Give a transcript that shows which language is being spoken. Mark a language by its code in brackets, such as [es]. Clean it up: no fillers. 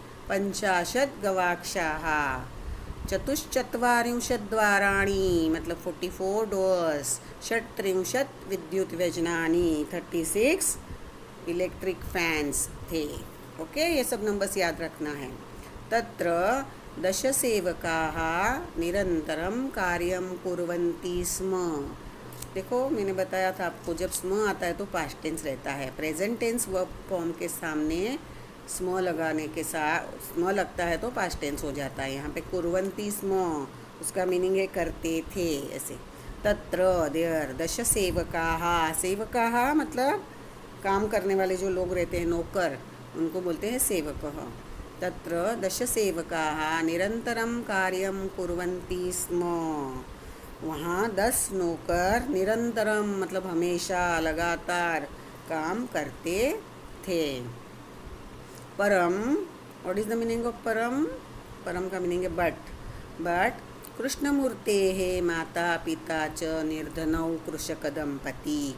[sa] पंचाशत् गवाक्षाः, चतुश्चत्वारिंशत् द्वाराणि मतलब 44 डोर्स, षट्त्रिंशत् विद्युत व्यजनानि [hi] 36 electric fans थे। ओके, ये सब नंबर्स याद रखना है। [sa] तत्र दशसेवकाः निरंतरम कार्यं कुर्वन्ति स्म। [hi] देखो मैंने बताया था आपको, जब स्म आता है तो पास्ट टेंस रहता है। प्रेजेंट टेंस वर्ब फॉर्म के सामने स्म लगाने के साथ स्म लगता है तो पास्ट टेंस हो जाता है। यहाँ पे कुर्वन्ति स्म उसका मीनिंग है करते थे, ऐसे। तत्र देयर दशसेवकाः, सेवकाः मतलब काम करने वाले जो लोग रहते हैं, नौकर, उनको बोलते हैं सेवकः। [sa] तत्र दशसेवकाः निरंतरम कार्यं कुर्वन्ति स्म। [hi] वहाँ 10 नौकर निरंतरम मतलब हमेशा, लगातार काम करते थे। परम, [en] What is the meaning of परम? [hi] परम का मीनिंग है बट [sa] कृष्णमूर्तेः माता पिता च निर्धनौ कृषक दंपति।